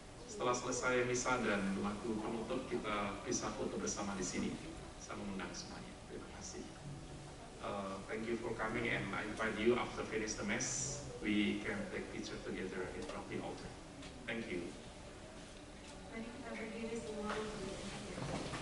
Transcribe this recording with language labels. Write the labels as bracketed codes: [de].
[id] Setelah selesai misa dan lagu penutup, kita bisa foto bersama di sini. Saya mengundang semuanya. Terima kasih. [en] Thank you for coming, and I invite you after finish the mass, we can take picture together in front of the altar. Thank you. [id] Mari kita berdiri semua untuk berdoa.